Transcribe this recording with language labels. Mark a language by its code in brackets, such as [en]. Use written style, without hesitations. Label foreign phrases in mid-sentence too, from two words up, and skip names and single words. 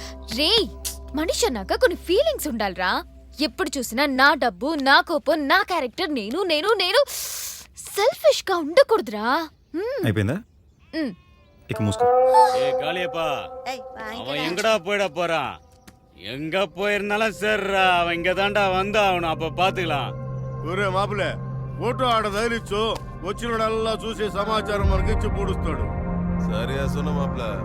[te] రే మనిషి అన్నాక కొన్ని ఫీలింగ్స్ ఉండాలిరా. ఎప్పుడు చూసినా నా డబ్బు, నా కోపం, నా క్యారెక్టర్, నేను నేను నేను సెల్ఫిష్ గా ఉండకూడదురా. అయిపోయిందా? ఇక మూసుకో. [ta] காளியப்பா அவன் எங்கடா போயிட போறான்? எங்க போயிருந்தாலும் சரிடா, அவன் இங்க தாண்டா வந்தா அவனு, அப்ப பாத்துக்கலாம். [te] ఒరే మాపులే, ఫోటో ఆడ తగిలిచ్చు, వచ్చినోడల్లా చూసే సమాచారం మనకిచ్చి పూడుస్తాడు. సరే అసలు మాప్ల